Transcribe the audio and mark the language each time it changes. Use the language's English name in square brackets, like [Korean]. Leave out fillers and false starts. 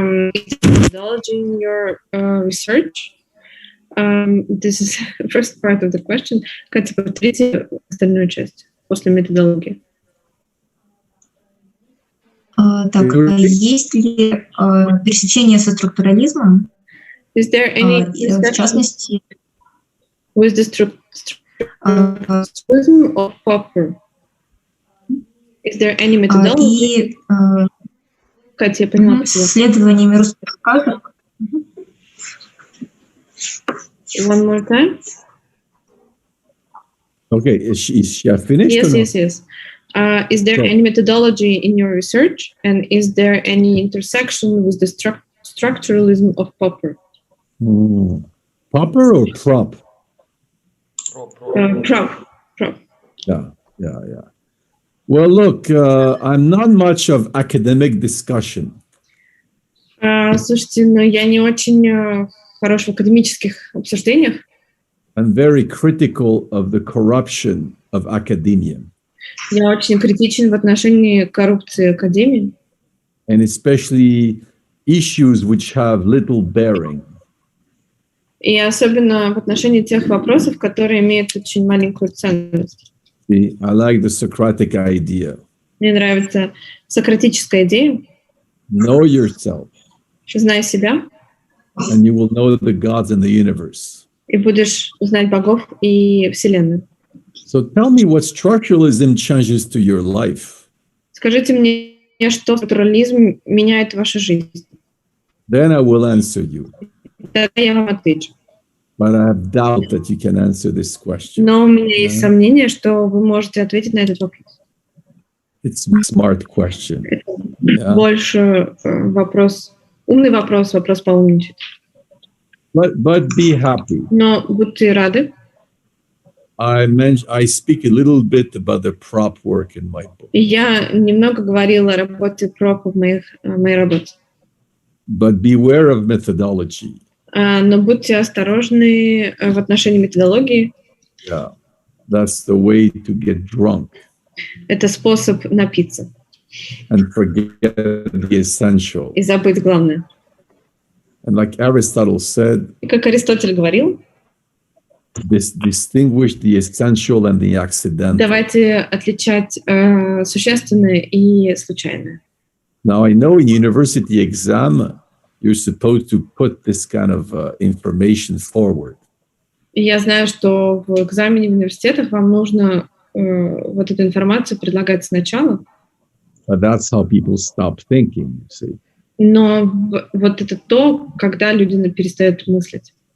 [English] Methodology in your research? This is the first part of the question. [Russian] Катя, повторите остальную часть после методологии. Так, есть ли пересечение со структурализмом? [English] Is there any [Russian] в частности, [English] with the structuralism of Popper? Is there any methodology? [Russian] Катя, я поняла, с исследованиями русских сказок. [English] One more time. Okay, is she finished? Yes. Is there any methodology in your research, and is there any intersection with the structuralism of Popper? Popper or prop? Prop. Yeah. Well, look, I'm not much of academic discussion. [Russian] Слушайте, но я не очень хорош в академических обсуждениях. [English] I'm very critical of the corruption of academia. [Russian] Я очень критичен в отношении коррупции академии. [English] And especially issues which have little bearing. [Russian] И особенно в отношении тех вопросов, которые имеют очень маленькую ценность. [English] See, I like the Socratic idea. [Russian] Мне нравится сократическая идея. [English] Know yourself. [Russian] Знай себя. [English] And you will know the gods in the universe. [Russian] И будешь знать богов и вселенную. [English] So tell me what structuralism changes to your life. [Russian] Скажите мне, что структурализм меняет вашу жизнь. [English] Then I will answer you. [Russian] Тогда я вам отвечу. [English] But I have doubt that you can answer this question. [Russian] Но у меня есть сомнение, что вы можете ответить на этот вопрос. [English] It's a smart question. Yeah. [Russian] Больше вопрос, умный вопрос поумничать. [English] But be happy. [Russian] Но будьте рады. [English] I speak a little bit about the prop work in my book. [Russian] Я немного говорила о работе пропа в моей работе. [English] But beware of methodology. [Russian] Но будьте осторожны в отношении методологии. [English] Yeah, that's the way to get drunk. [Russian] Это способ напиться. [English] And forget the essential. [Russian] И забыть главное. [English] And like Aristotle said, [Russian] И как Аристотель говорил, [English] distinguish the essential and the accidental. [Russian] Давайте отличать существенное и случайное. [English] Now, I know in university exam, you're supposed to put this kind of information forward. [Russian] И я знаю, что в экзамене в университетах вам нужно вот эту информацию предлагать сначала. [English] But that's how people stop thinking, you see. [Russian] Но вот это то, когда люди перестают мыслить.